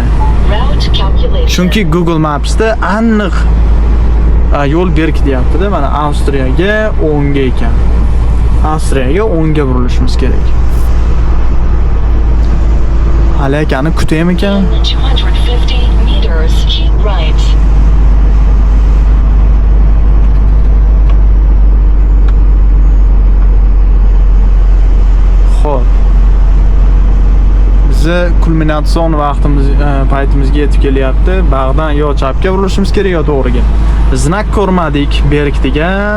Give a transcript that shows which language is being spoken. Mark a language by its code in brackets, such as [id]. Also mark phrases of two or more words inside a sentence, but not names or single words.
[uz] Chunki Google Maps'da aniq yo'l berk deyapti-da, mana Avstriyaga o'ngga ekan. Avstriyaga o'ngga burilishimiz kerak. Hali akani kutaymi ekan? [en] 250 meters, keep right. [uz] Xo'p. Bizi kulminatsion vaqtimiz paytimizga yetib kelyapti. Bag'dan yo chapga burilishimiz kerak yo to'g'riga. Znak ko'rmadik, berk degan.